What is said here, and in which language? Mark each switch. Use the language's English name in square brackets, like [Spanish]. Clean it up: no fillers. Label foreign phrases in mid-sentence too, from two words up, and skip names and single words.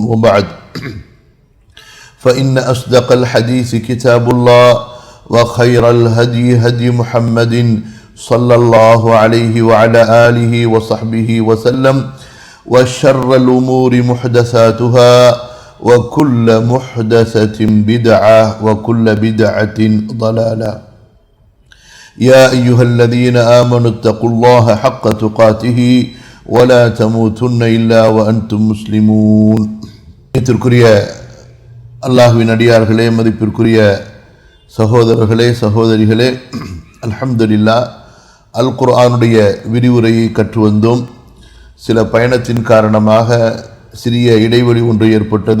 [Arabic] وبعد، فإن أصدق الحديث كتاب الله وخير الهدي هدي محمد صلى الله عليه وعلى آله وصحبه وسلم، وشر الأمور محدثاتها وكل محدثة بدعة وكل بدعة ضلالة. يا أيها الذين آمنوا اتقوا الله حق تقاته ولا تموتن إلا وأنتم مسلمون. [Tamil] மதிப்பிற்குரிய அல்லாஹ்வின் அடியார்களே, மதிப்பிற்குரிய சகோதரர்களே சகோதரிகளே, அல்ஹம்துலில்லாஹ், அல் குர்ஆனுடைய விரிவுரையை கற்று வந்தோம். சில பயணத்தின் காரணமாக சிறிய இடைவெளி ஒன்று ஏற்பட்டது.